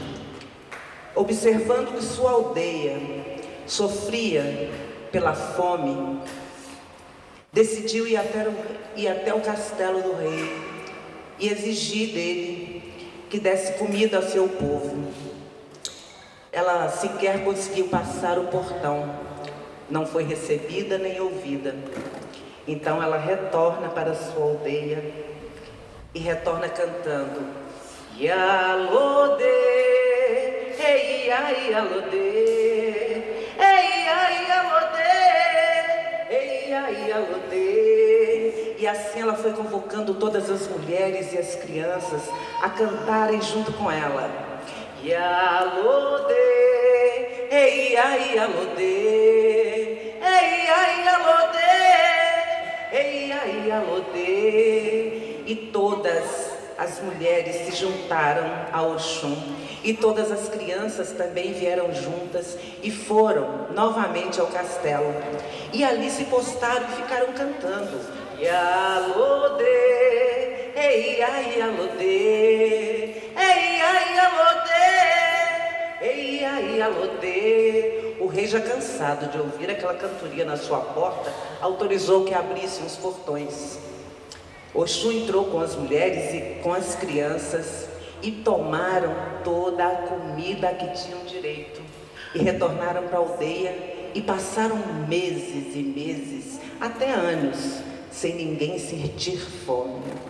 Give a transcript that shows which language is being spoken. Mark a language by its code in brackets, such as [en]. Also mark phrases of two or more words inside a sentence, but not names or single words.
[pt] observando que sua aldeia sofria pela fome, decidiu ir até o castelo do rei e exigir dele que desse comida ao seu povo. Ela sequer conseguiu passar o portão, não foi recebida nem ouvida. Então ela retorna para sua aldeia e retorna cantando [yo] Yalode, ei ai alode, ei ai alode, ei ai alode. [pt] E assim ela foi convocando todas as mulheres e as crianças a cantarem junto com ela. [yo] Yalode, ei ai alode, ei ai alode, ei ai alode. [pt] E todas as mulheres se juntaram a Oxum e todas as crianças também vieram juntas e foram novamente ao castelo. E ali se postaram e ficaram cantando [yo] Yalode, ei ai alode, ei ai alode, ei ai alode. [pt] O rei, já cansado de ouvir aquela cantoria na sua porta, autorizou que abrissem os portões. Oxum entrou com as mulheres e com as crianças e tomaram toda a comida que tinham direito. E retornaram para a aldeia e passaram meses e meses, até anos, sem ninguém sentir fome.